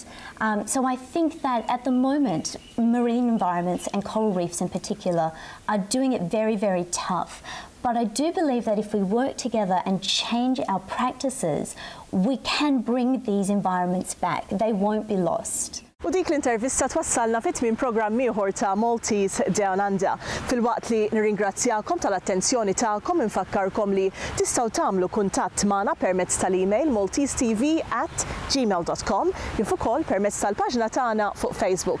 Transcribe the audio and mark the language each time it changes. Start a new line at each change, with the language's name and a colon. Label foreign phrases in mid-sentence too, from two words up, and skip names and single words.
English: So I think that at the moment, marine environments and coral reefs in particular are doing it very, very tough. But I do believe that if we work together and change our practices, we can bring these environments back. They won't be lost.
Maltese: U dik l-intervista twassalna fit-tmiem programm ieħor ta' Maltese DownUnder. Filwaqt li nirringrazzjakom tal-attenzjoni tagħkom infakkarkom li tistgħu tagħmlu kuntatt magħna permezz tal-email maltesetv@gmail.com kif ukoll permezz tal-paġna tagħna fuq Facebook.